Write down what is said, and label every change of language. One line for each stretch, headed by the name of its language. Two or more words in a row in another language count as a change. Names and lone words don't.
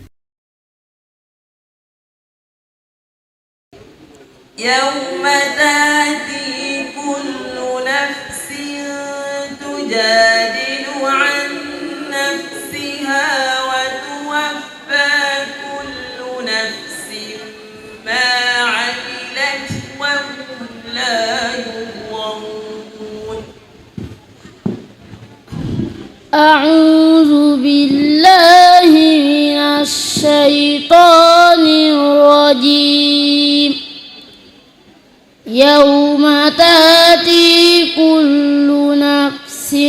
Arabic: يوم تأتي كل نفس تجادل عن نفسها وتوفى كل نفس ما عملت وهم لا يظلمون. أعوذ بالله من الشيطان الرجيم يوم تأتي كل نفس